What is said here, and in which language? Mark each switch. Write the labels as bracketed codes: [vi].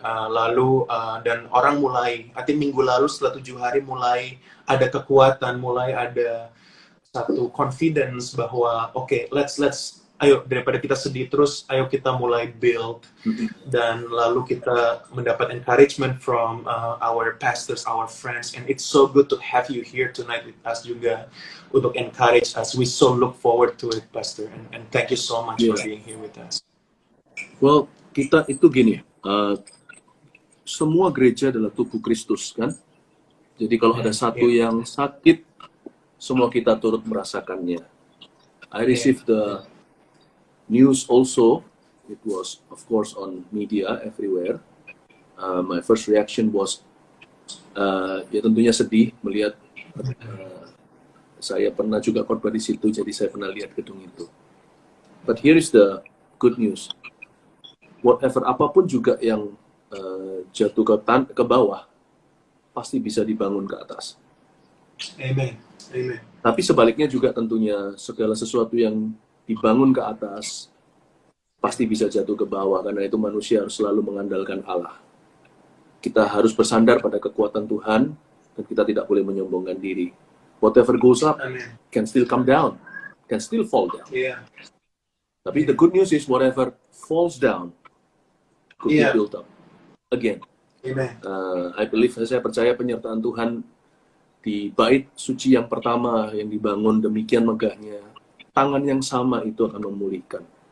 [id] Lalu dan orang mulai, [en] I think [id] minggu lalu setelah 7 hari mulai ada kekuatan, mulai ada satu confidence bahwa okay, ayo daripada kita sedih terus, ayo kita mulai build. Dan lalu kita mendapat [en] encouragement from our pastors, our friends, and it's so good to have you here tonight with us [id] juga untuk [en] encourage us. We so look forward to it, Pastor, and thank you so much for being here with us. [id] Well, kita itu gini, Uh, semua gereja adalah tubuh Kristus, kan? Jadi kalau ada satu yang sakit, semua kita turut merasakannya. [en] I received the news also. It was, of course, on media everywhere. My first reaction was, [id] ya tentunya sedih melihat. Saya pernah juga khotbah di situ, jadi saya pernah lihat gedung itu. [en] But here is the good news. [id] Whatever apapun juga yang jatuh ke bawah, pasti bisa dibangun ke atas. Amen. Amen. Tapi sebaliknya juga tentunya segala sesuatu yang dibangun ke atas pasti bisa jatuh ke bawah, karena itu manusia harus selalu mengandalkan Allah. Kita harus bersandar pada kekuatan Tuhan dan kita tidak boleh menyombongkan diri. [en] Whatever goes up can still come down, can still fall down. Tapi the good news is whatever falls down could be built up again. [id] Amen. [en] I believe, [id] saya percaya penyertaan Tuhan di bait suci yang pertama yang dibangun demikian megahnya, tangan yang sama itu akan memulihkan.